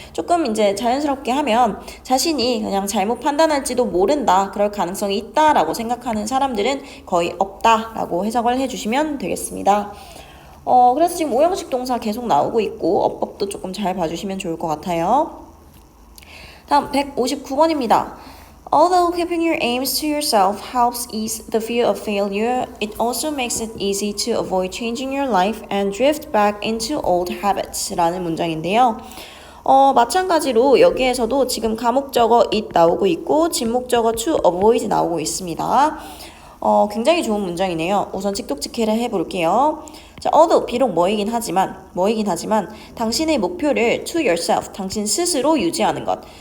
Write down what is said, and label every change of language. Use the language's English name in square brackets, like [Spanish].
[Korean] 조금 이제 자연스럽게 하면 자신이 그냥 잘못 판단할지도 모른다. 그럴 가능성이 있다라고 생각하는 사람들은 거의 없다라고 해석을 해주시면 되겠습니다. 그래서 지금 5형식 동사 계속 나오고 있고 어법도 조금 잘 봐주시면 좋을 것 같아요. 다음 159번입니다. [English] Although keeping your aims to yourself helps ease the fear of failure, it also makes it easy to avoid changing your life and drift back into old habits [Korean] 라는 문장인데요. 마찬가지로 여기에서도 지금 가목적어 it 나오고 있고 진목적어 to avoid 나오고 있습니다. 굉장히 좋은 문장이네요. 우선 직독직해를 해볼게요. 자, 비록 뭐이긴 하지만 당신의 목표를 to yourself, 당신 스스로 유지하는 것.